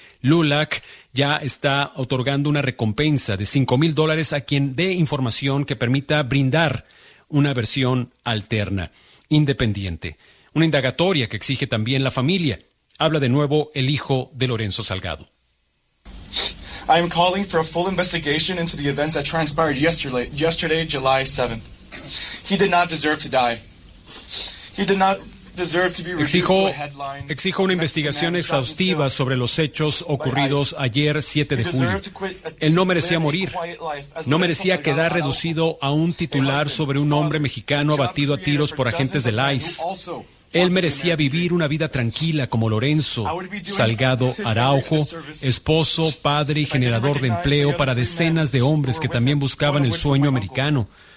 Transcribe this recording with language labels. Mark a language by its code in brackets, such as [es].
[es] LULAC ya está otorgando una recompensa de $5,000 a quien dé información que permita brindar una versión alterna. Independiente. Una indagatoria que exige también la familia. Habla de nuevo el hijo de Lorenzo Salgado. [en] I am calling for a full investigation into the events that transpired yesterday, July 7th. He did not deserve to die. He did not deserve to be reduced to a headline. [es] Exijo una investigación exhaustiva sobre los hechos ocurridos ayer 7 de julio. Él no merecía morir. No merecía quedar reducido a un titular sobre un hombre mexicano abatido a tiros por agentes del ICE. Él merecía vivir una vida tranquila como Lorenzo Salgado Araujo, esposo, padre y generador de empleo para decenas de hombres que también buscaban el sueño americano.